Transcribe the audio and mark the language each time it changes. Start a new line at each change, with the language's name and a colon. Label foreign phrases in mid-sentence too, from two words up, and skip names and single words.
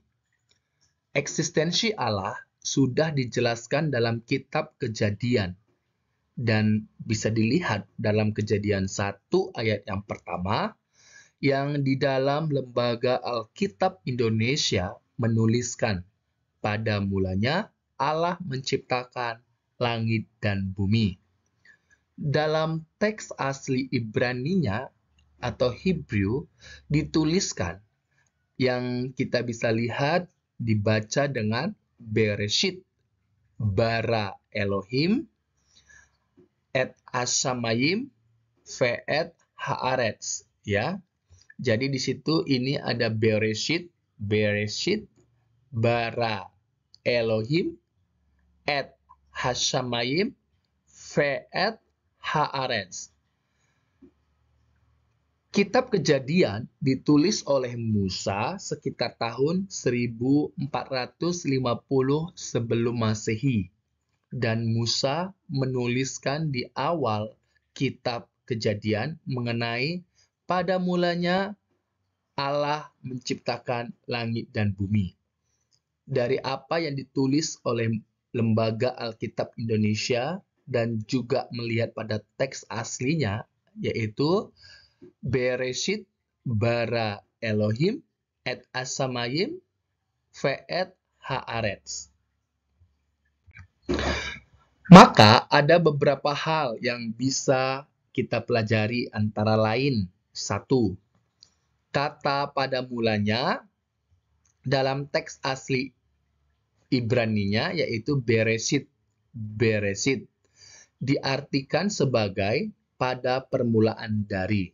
Indonesian: Eksistensi Allah sudah dijelaskan dalam kitab Kejadian dan bisa dilihat dalam Kejadian 1 ayat yang pertama yang di dalam Lembaga Alkitab Indonesia menuliskan pada mulanya Allah menciptakan langit dan bumi. Dalam teks asli Ibraninya atau Hebrew dituliskan yang kita bisa lihat dibaca dengan
Hebrew: בראשית, ברא אלהים, את השמים, ואת הארץ,
Indonesian: ya. Jadi di situ ini ada
Hebrew: בראשית, ברא אלהים, את השמים, ואת הארץ.
Indonesian: Kitab Kejadian ditulis oleh Musa sekitar tahun 1450 sebelum Masehi, dan Musa menuliskan di awal kitab Kejadian mengenai pada mulanya Allah menciptakan langit dan bumi. Dari apa yang ditulis oleh Lembaga Alkitab Indonesia dan juga melihat pada teks aslinya, yaitu
Hebrew: בראשית ברא אלהים את השמים ואת הארץ.
Indonesian: Maka ada beberapa hal yang bisa kita pelajari, antara lain 1. Kata pada mulanya dalam teks asli Ibraninya yaitu Bereshit diartikan sebagai pada permulaan dari.